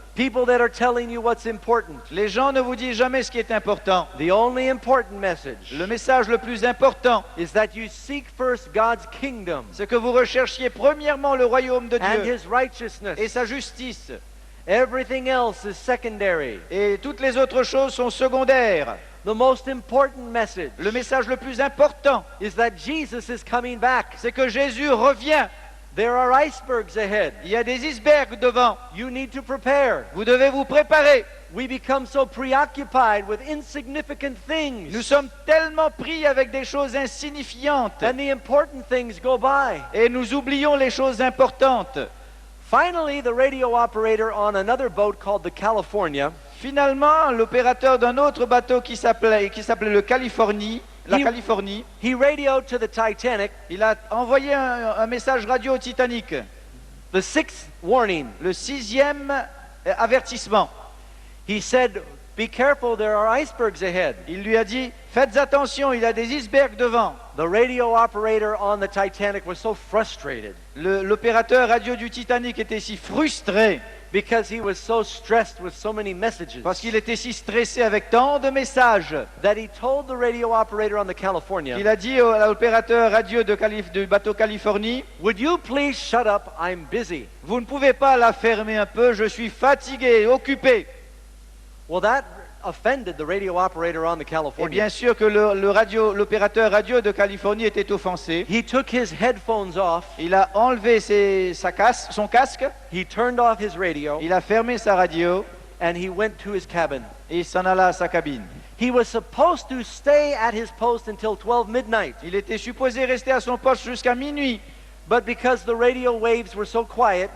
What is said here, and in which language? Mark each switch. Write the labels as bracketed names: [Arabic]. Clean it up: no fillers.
[English] people that are telling you what's important. [French] Les gens ne vous disent jamais ce qui est important. [English] The only important message [French] Le message le plus important, [English] is that you seek first God's kingdom [French] c'est que vous recherchiez premièrement le royaume de [English] and [French] Dieu [English] his righteousness. [French] et sa justice. [English] Everything else is secondary. [French] Et toutes les autres choses sont secondaires. [English] The most important message [French] Le message le plus important, [English] is that Jesus is coming back. [French] c'est que Jésus revient. [English] There are icebergs ahead. [French] Il y a des icebergs devant. [English] You need to prepare. [French] Vous devez vous préparer. [English] We become so preoccupied with insignificant [French] Nous [English] things, [French] sommes tellement pris avec des choses insignifiantes [English] and the important things go by. [French] et nous oublions les choses importantes. [English] Finally, the radio operator on another boat called the California [French] Finalement, l'opérateur d'un autre bateau qui s'appelait la Il- Californie, [English] he radioed to the Titanic [French] il a envoyé un message radio au Titanic, [English] the 6th warning. [French] le 6e avertissement. [English] He said, "Be careful, there are icebergs ahead." [French] Il lui a dit, faites attention, il y a des icebergs devant. [English] The radio operator on the Titanic was so frustrated [French] L'opérateur radio du Titanic était si frustré [English] because he was so stressed with so many messages [French] parce qu'il était si stressé avec tant de messages [English] that he told the radio operator on the California, [French] qu'il a dit à l'opérateur radio du bateau Californie, [English] "Would you please shut up? I'm busy." [French] vous ne pouvez pas la fermer un peu, je suis fatigué, occupé. [English] Well, that offended the radio operator on the [French] Et [English] California. [French] bien sûr que l'opérateur radio de Californie était offensé. [English] He took his headphones off, [French] Il a enlevé son casque, [English] he turned off his radio, [French] il a fermé sa radio [English] and he went to his cabin. [French] et il s'en alla à sa cabine. [English] He was supposed to stay at his post until 12 midnight, [French] Il était supposé rester à son poste jusqu'à minuit, [English] but because the radio waves were so quiet